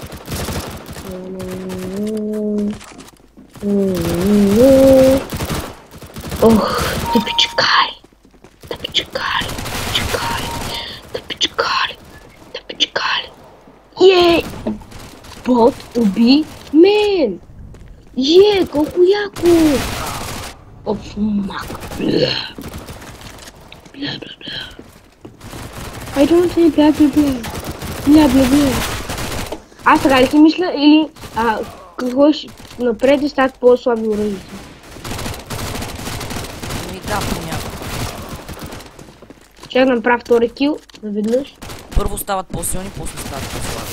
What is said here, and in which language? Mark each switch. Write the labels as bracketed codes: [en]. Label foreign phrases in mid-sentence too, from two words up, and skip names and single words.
[bg] Ох, тъпичкари. Ей! Бот уби мен! Колко яко! Оф, мак. [en] I don't say бля. [bg] Аз така ли си мисля или какво ще напред и стават по-слаби оръжията? Да, понякога. Ще да направя втори кил, наведнъж. Първо стават по-силни, после стават по-слаби.